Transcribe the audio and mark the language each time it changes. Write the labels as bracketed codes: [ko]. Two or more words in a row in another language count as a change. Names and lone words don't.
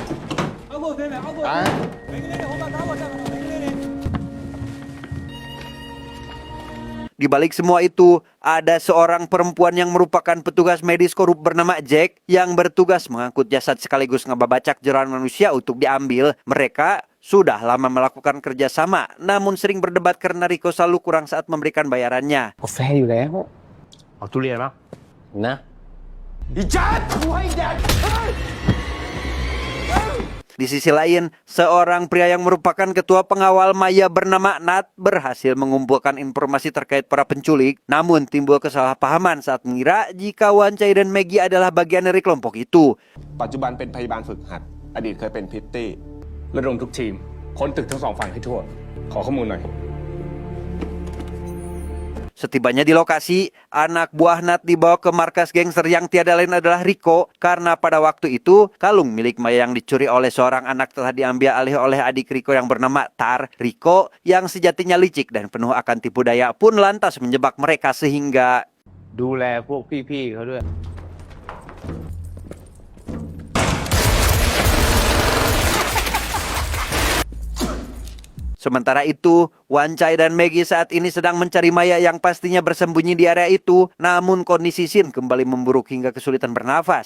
[id] Di balik semua itu, ada seorang perempuan yang merupakan petugas medis korup bernama Jack yang bertugas mengangkut jasad sekaligus ngebabacak jeroan manusia untuk diambil. Mereka sudah lama melakukan kerjasama, namun sering berdebat karena Rico selalu kurang saat memberikan bayarannya. [th] กาแฟอยู่แล้ว เอาทุเรียนนะ นะ [id] Di sisi lain, seorang pria yang merupakan ketua pengawal Maya bernama Nat berhasil mengumpulkan informasi terkait para penculik. Namun timbul kesalahpahaman saat mengira jika Wancai dan Maggie adalah bagian dari kelompok itu. [th] ปัจจุบันเป็นพยาบาลฝึกหัด อดีตเคยเป็นพริตตี้ ระดมทุกทีม ค้นตึกทั้ง2 ฝั่งให้ทั่ว ขอข้อมูลหน่อย [id] Setibanya di lokasi, anak buah Nat dibawa ke markas gangster yang tiada lain adalah Rico karena pada waktu itu kalung milik Maya yang dicuri oleh seorang anak telah diambil alih oleh adik Rico yang bernama Tar. Rico yang sejatinya licik dan penuh akan tipu daya pun lantas menjebak mereka sehingga [th] ดูแลพวกพี่ๆเขาด้วย [id] Sementara itu, Wancai dan Maggie saat ini sedang mencari Maya yang pastinya bersembunyi di area itu. Namun kondisi Sin kembali memburuk hingga kesulitan bernafas.